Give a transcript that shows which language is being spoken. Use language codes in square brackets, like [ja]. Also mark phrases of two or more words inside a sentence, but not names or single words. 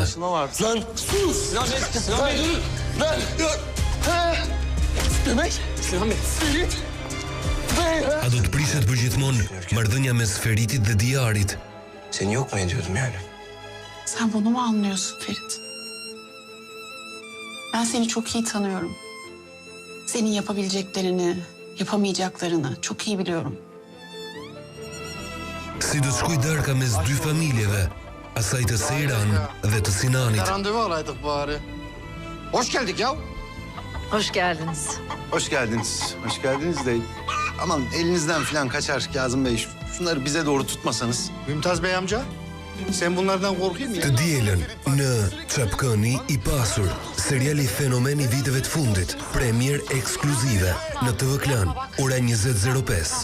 [tr] Lan, sus! Ferit? [sq] A do të prishet për gjithmonë marrëdhënia mes Feritit dhe Diarit? [tr] Seni yok mu ediyordum yani? Sen bunu mu anlıyorsun Ferit? Ben seni çok iyi tanıyorum. Senin yapabileceklerini, yapamayacaklarını çok iyi biliyorum. [sq] Si do të shkoj darka mes dy familjeve, asaj të Seiran dhe të Sinanit. [tr] Randevu alaydık bari. Hoş geldik ya. Hoş geldiniz. Hoş geldiniz. Hoş geldiniz de aman elinizden falan kaçar Kazım Bey. Şunları bize doğru tutmasanız. Mümtaz Bey amca, sen bunlardan korkuyor musun? [sq] Të dielën në Çapkëni i pasur, seriali fenomen i viteve të fundit, premier ekskluzive në TV Klan, ora 20:05.